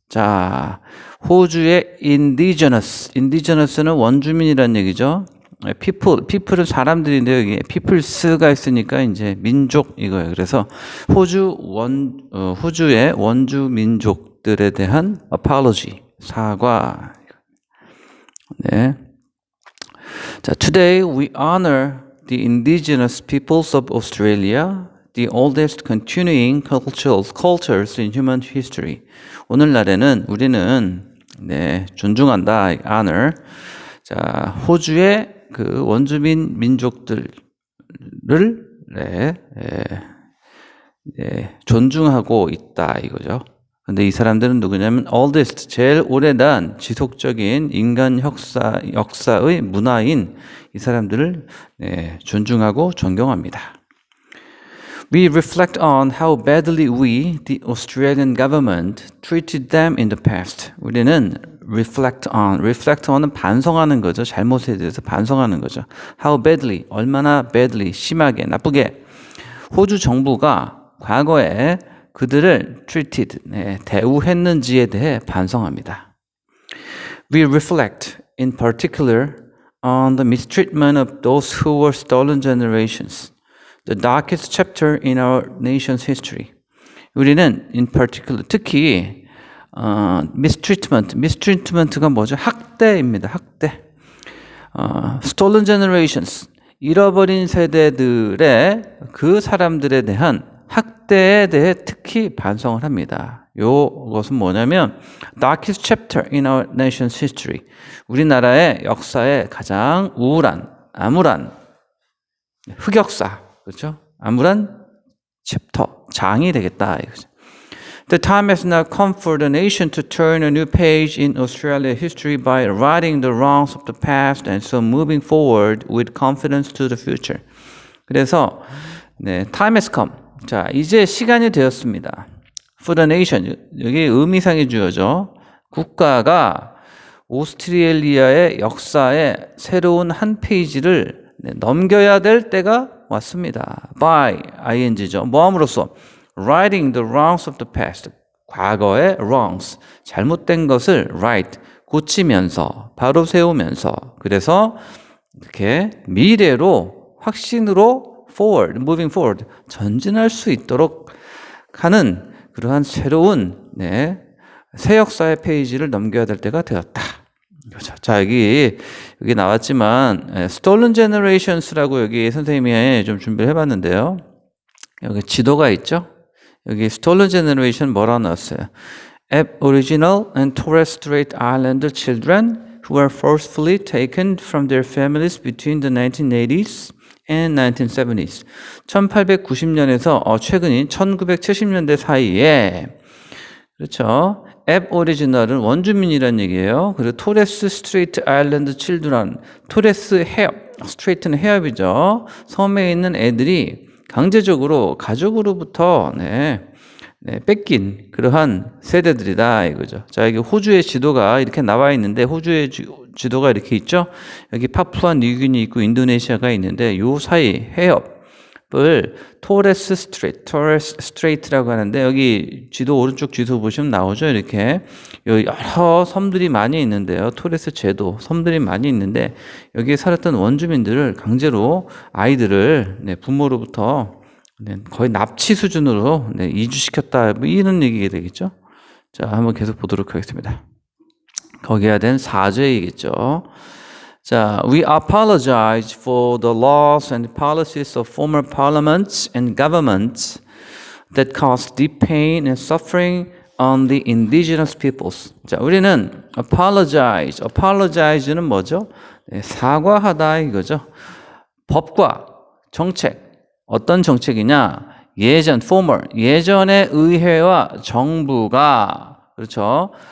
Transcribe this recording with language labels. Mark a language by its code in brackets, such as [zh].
[ko] 자, 호주의 Indigenous는 원주민이란 얘기죠. people은 사람들인데 여기 peoples가 있으니까 이제 민족 이거예요. 그래서 호주의 원주 민족들에 대한 apology, 사과. 네. [en] 자, today we honor the indigenous peoples of Australia, the oldest continuing cultures in human history. [ko] 오늘날에는 우리는 존중한다, honor. 자, 호주의 그 원주민 민족들을 존중하고 있다 이거죠. 근데 이 사람들은 누구냐면 oldest, 제일 오래된 지속적인 인간 역사의 문화인 이 사람들을 존중하고 존경합니다. [en] We reflect on how badly we, the Australian government, treated them in the past. [ko] 우리는 reflect on은 반성하는 거죠. 잘못에 대해서 반성하는 거죠. [en] How badly, [ko] 얼마나 badly, 심하게, 나쁘게 호주 정부가 과거에 그들을 treated, 대우했는지에 대해 반성합니다. [en] We reflect in particular on the mistreatment of those who were stolen generations, the darkest chapter in our nation's history. [ko] 우리는 [en] in particular, [ko] 특히 mistreatment가 뭐죠? 학대입니다. 학대. stolen generations, 잃어버린 세대들의 그 사람들에 대한 학대에 대해 특히 반성을 합니다. 요것은 뭐냐면 [en] darkest chapter in our nation's history. [ko] 우리나라의 역사의 가장 우울한, 암울한 흑역사, 그렇죠? 암울한 챕터, 장이 되겠다 이거죠. [en] The time has now come for the nation to turn a new page in Australia's history by righting the wrongs of the past and so moving forward with confidence to the future. 그래서 time has come. [ko] 자, 이제 시간이 되었습니다. [en] For the nation. [ko] 여기 의미상의 주어죠. 국가가 오스트레일리아의 역사의 새로운 한 페이지를 넘겨야 될 때가 왔습니다. By ing죠. 뭐함으로써 [en] righting the wrongs of the past. [ko] 과거의 wrongs, 잘못된 것을 right, 고치면서, 바로 세우면서. 그래서 이렇게 미래로, 확신으로 forward, [en] moving forward, [ko] 전진할 수 있도록 하는 그러한 새로운 새 역사의 페이지를 넘겨야 될 때가 되었다. 자, 여기 나왔지만 Stolen Generations라고 여기 선생님이 좀 준비를 해봤는데요. 여기 지도가 있죠. 여기 Stolen Generation 뭐라고 나왔어요? [en] Aboriginal and Torres Strait Islander children who were forcefully taken from their families between the 1980s and 1970s. [ko] 1890년에서 최근인 1970년대 사이에, 그렇죠. Aboriginal은 원주민이란 얘기예요. 그리고 토레스 스트레이트 아일랜드 칠드런, 토레스 해협, 스트레이트는 해협이죠. 섬에 있는 애들이 강제적으로 가족으로부터 뺏긴 그러한 세대들이다 이거죠. 자, 여기 호주의 지도가 이렇게 나와 있는데 호주의 지도가 이렇게 있죠. 여기 파푸아 뉴기니 있고 인도네시아가 있는데 요 사이 해협을 토레스 스트레이트라고 하는데 여기 지도 오른쪽 지도 보시면 나오죠. 이렇게 여러 섬들이 많이 있는데요. 토레스 제도 섬들이 많이 있는데 여기에 살았던 원주민들을 강제로 아이들을 부모로부터 거의 납치 수준으로 이주시켰다, 뭐 이런 얘기가 되겠죠. 자, 한번 계속 보도록 하겠습니다. 거기에 대한 사죄이겠죠. [en] 자, we apologize for the laws and policies of former parliaments and governments that caused deep pain and suffering on the indigenous peoples. [ko] 자, 우리는 apologize는 뭐죠? 네, 사과하다 이거죠. 법과 정책, 어떤 정책이냐? 예전의 의회와 정부가, 그렇죠?